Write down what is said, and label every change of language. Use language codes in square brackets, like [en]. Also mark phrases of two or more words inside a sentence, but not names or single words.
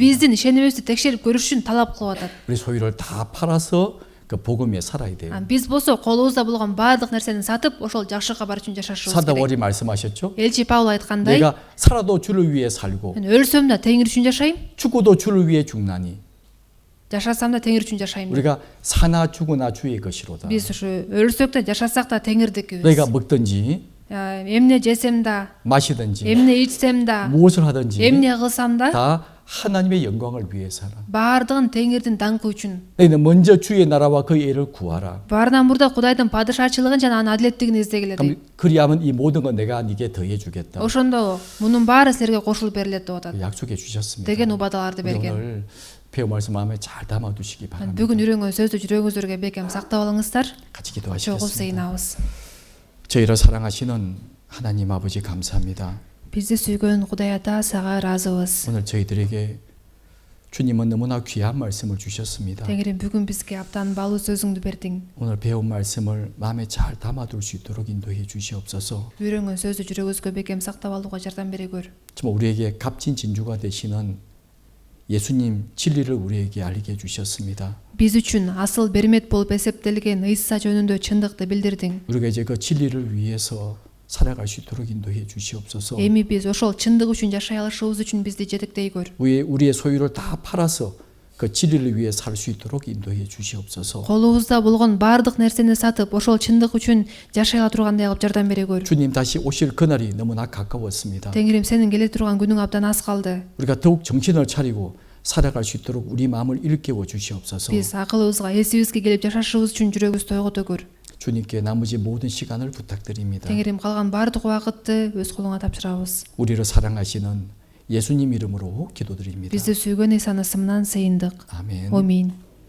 [ky] биздин ишенимибизди текшерип көрүш үчүн талап кылып атат. [ko] 우리 소유를 다 팔아서 그 복음 위에 살아야 돼요. [ky] биз болсо колубузда болгон баардык нерсени сатып ошол жакшы кабар үчүн жашашыбыз [ko] 사도 [ky] керек. [ko] 바울이 말씀하셨죠? [ky] элчи павел айткандай, [ko] 내가 살아도 주를 위해 살고 [ky] мен өлсөм да теңир үчүн жашайм, [ko] 죽어도 주를 위해 죽나니 [ky] жашасам да теңир үчүн жашайм. [ko] 우리가 사나 죽으나 주의 것이로다. [ky] биз ушу өлсөк да жашасак да теңирдикибиз. [ko] 너희가 먹든지 [ky] эмне жесем да, [ko] 마시든지 [ky] эмне ичсем да, [ko] 무엇을 하든지 [ky] эмне кылсам да [ko] 다 하나님의 영광을 위해 살아. [ky] баардыгын теңирдин даңкы үчүн. [ko] 너희는 먼저 주의 나라와 그 애를 구하라. [ky] баарынан мурда кудайдын падышачылыгын жана анын адилеттигин издегиле дейт. [ko] 그럼 그리하면 이 모든 건 내가 네게 더해 주겠다. [ky] ошондо мунун баары силерге кошулуп берилет деп атат. [ko] 약속해 주셨습니다. [ky] деген убадаларды [ko] 우리 [ky] берген. [ko] 오늘 배운 말씀 마음에 잘 담아 두시기 바랍니다. [ky] бүгүн үйрөнгөн сөздү жүрөгүңүздөргө бекем сактап алыңыздар. [ko] 같이 [ky] чогуу [ko] 기도하시겠습니다. [ky] сыйынабыз. [ko] 저희를 사랑하시는 하나님 아버지 감사합니다. [ky] бизди сүйгөн кудай ата сага ыраазыбыз. [ko] 오늘 저희들에게 주님은 너무나 귀한 말씀을 주셨습니다. [ky] теңирим бүгүн бизге абдан баалуу сөзүңдү бердиң. [ko] 오늘 배운 말씀을 마음에 잘 담아둘 수 있도록 인도해 주시옵소서. [ky] үйрөнгөн сөздү жүрөгүбүзгө бекем сактап алууга жардам бере көр. [ko] 정말 우리에게 값진 진주가 되시는 예수님 진리를 우리에게 알게 해주셨습니다. [ky] биз үчүн асыл бермет болуп эсептелген ыйса жөнүндө чындыкты билдирдиң. [ko] 우리가 이제 그 진리를 위해서 살아갈 수 있도록 인도해 주시옵소서. [ky] эми биз ошол чындык үчүн жашай алышыбыз үчүн бизди жетектей көр. [ko] 우리의 소유를 다 팔아서 그 진리를 위해 살 수 있도록 인도해 주시옵소서. [ky] колубузда болгон баардык нерсени сатып ошол чындык үчүн жашай ала тургандай кылып жардам бере көр. [ko] 주님 다시 오실 그날이 너무나 가까웠습니다. [ky] теңирим сенин келе турган күнүң абдан аз калды. [ko] 우리가 더욱 정신을 차리고 살아갈 수 있도록 우리 마음을 일깨워 주시옵소서. [ky] биз акылыбызга эсибизге келип жашашыбыз үчүн жүрөгүбүздү тойгото көр. [ko] 주님께 나머지 모든 시간을 부탁드립니다. [ky] теңирим калган баардык убакытты өз колуңа тапшырабыз. [ko] 우리를 사랑하시는 예수님 이름으로 기도드립니다. [ky] бизди сүйгөн ыйсанын ысымынан сыйындык. [ko] 아멘. [ky] Аминь.